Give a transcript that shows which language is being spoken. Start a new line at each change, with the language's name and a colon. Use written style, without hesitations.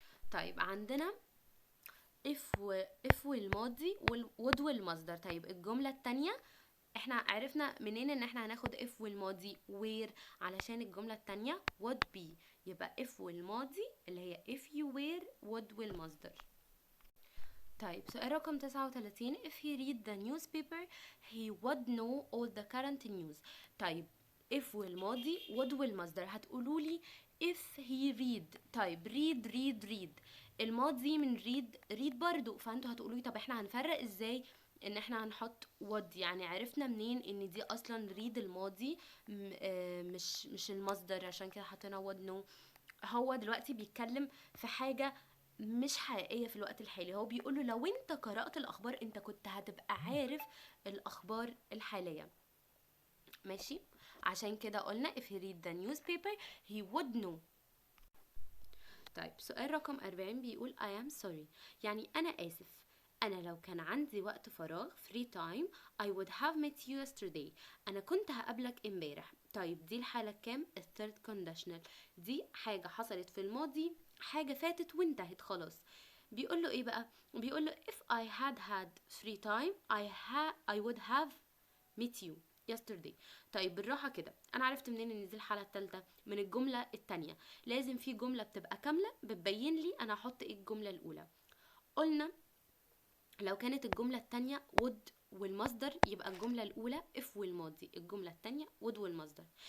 Arabic: طيب عندنا if والماضي would والمصدر. طيب الجملة التانية احنا عرفنا منين ان احنا هناخد if والماضي where؟ علشان الجملة التانية would be، يبقى if والماضي اللي هي
English: if you were
Arabic: would والمصدر. طيب سؤال رقم 39
English: if he read the newspaper he would know all the current news.
Arabic: طيب if والماضي would والمصدر. هتقولولي
English: if he read.
Arabic: طيب read الماضي من read برضو، فانتوا هتقولولي طب احنا هنفرق ازاي ان احنا هنحط would؟ يعني عرفنا منين ان دي اصلا read الماضي مش المصدر؟ عشان كده حطينا
English: would know.
Arabic: هو دلوقتي بيتكلم في حاجة مش حقيقية في الوقت الحالي. هو بيقوله لو انت قرأت الأخبار انت كنت هتبقى عارف الأخبار الحالية. ماشي، عشان كده قلنا
English: if he read the newspaper he would know.
Arabic: طيب سؤال رقم 40 بيقول
English: I am sorry،
Arabic: يعني أنا آسف. أنا لو كان عندي وقت فراغ
English: free time I would have met you yesterday.
Arabic: أنا كنت هقابلك امبارح. طيب دي الحالة كام؟ الثيرد conditional. دي حاجة حصلت في الماضي، حاجة فاتت وانتهت خلاص. بيقول له ايه بقى؟ بيقول له
English: if I had free time I would have met you yesterday.
Arabic: طيب بالراحة كده، انا عرفت منين ان دي الحالة الثالثة؟ من الجملة التانية. لازم في جملة بتبقى كاملة بتبين لي انا هحط ايه الجملة الاولى. قلنا لو كانت الجملة التانية would والمصدر يبقى الجملة الأولى if والماضي، الجملة التانية would والمصدر.